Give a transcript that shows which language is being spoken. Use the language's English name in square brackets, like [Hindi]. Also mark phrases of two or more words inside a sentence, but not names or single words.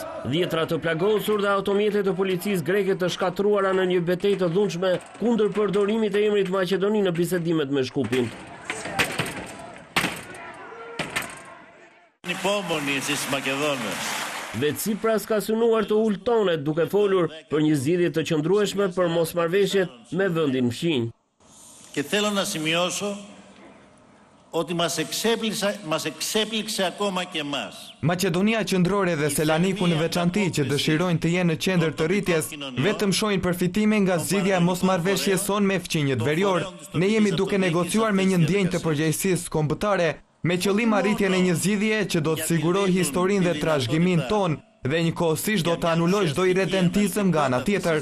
[Albanian] Dhjetra të plagosur dhe automjetet të policisë greke të shkatruara në një betejë të dhunshme kundër përdorimit të emrit Maqedoni në bisedimet me Shkupin. Dhe Tsipras ka synuar të ulë tonet duke folur për një zgjidhje të qëndrueshme për mosmarrëveshjet me vendin fqinj. [Greek] Και θέλω να σημειώσω ότι μας εξέπληξε ακόμα και εμάς. [Albanian] Maqedonia Qendrore dhe Selaniku në veçanti që dëshirojnë të jenë në qendër të rritjes, vetëm shohin përfitime nga zgjidhja e mosmarrëveshjes son me fqinjët verior. Ne jemi duke negociuar me një ndjenjë të përgjegjësisë kombëtare, me qëllim arritjen e një zgjidhje që do të sigurojë historinë dhe trashëgimin ton dhe njëkohësisht do të anulojë çdo irredentizëm nga ana tjetër.